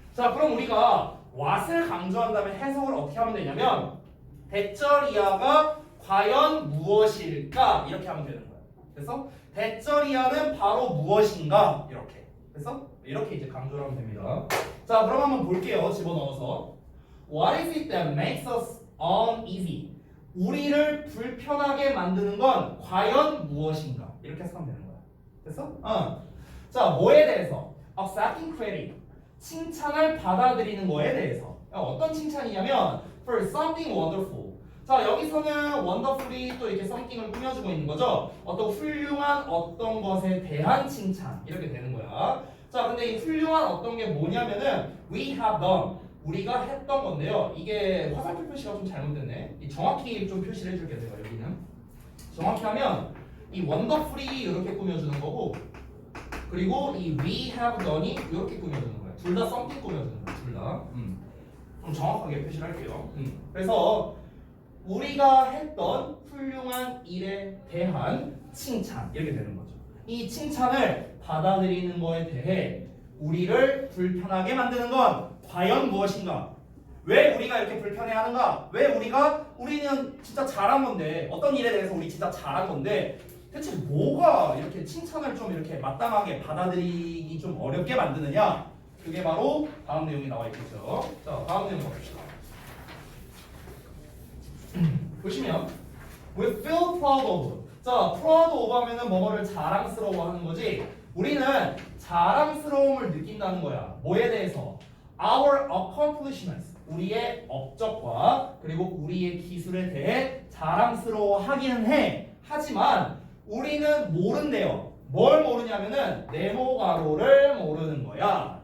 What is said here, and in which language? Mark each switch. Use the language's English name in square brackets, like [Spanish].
[Korean] 자, 그럼 우리가 what을 강조한다면 해석을 어떻게 하면 되냐면 대절 이하가 과연 무엇일까? 이렇게 하면 되는 거야. 됐어? 대절 이하는 바로 무엇인가? 이렇게. 됐어? 이렇게 이제 강조를 하면 됩니다. 자, 그럼 한번 볼게요. [English] 집어넣어서 What is it that makes us uneasy? [Korean] 우리를 불편하게 만드는 건 과연 무엇인가? 이렇게 해석하면 되는 거야. 됐어? 자, 뭐에 대해서? [English] Accepting credit. [Korean] 칭찬을 받아들이는 거에 대해서. 어떤 칭찬이냐면 [English] for something wonderful. [Korean] 자, 여기서는 wonderfully 또 이렇게 something을 꾸며주고 있는 거죠. 어떤 훌륭한 어떤 것에 대한 칭찬 이렇게 되는 거야. 자, 근데 이 훌륭한 어떤 게 뭐냐면은 [English] we have done. [Korean] 우리가 했던 건데요. 이게 화살표 표시가 좀 잘못됐네. 이 정확히 좀 표시를 해줄게요. 제가 여기는 정확히 하면 이 wonderfully 이렇게 꾸며주는 거고, 그리고 이 [English] we have done [Korean] 이 이렇게 꾸며주는 거야. 둘 다 something 꾸며주는 거야. 둘 다. 좀 정확하게 표시를 할게요. 그래서 우리가 했던 훌륭한 일에 대한 칭찬 이렇게 되는 거죠. 이 칭찬을 받아들이는 거에 대해 우리를 불편하게 만드는 건 과연 무엇인가? 왜 우리가 이렇게 불편해하는가? 왜 우리는 진짜 잘한 건데 어떤 일에 대해서 우리 진짜 잘한 건데 대체 뭐가 이렇게 칭찬을 좀 이렇게 마땅하게 받아들이기 좀 어렵게 만드느냐? 그게 바로 다음 내용이 나와 있겠죠. 자, 다음 내용 봅시다. [English] 보시면 we feel proud of. [Korean] 자, proud of 하면은 뭐뭐를 자랑스러워하는 거지. 우리는 자랑스러움을 느낀다는 거야. 뭐에 대해서? [English] Our accomplishments. [Korean] 우리의 업적과 그리고 우리의 기술에 대해 자랑스러워하기는 해. 하지만 우리는 모른대요. 뭘 모르냐면은 네모가로를 모르는 거야.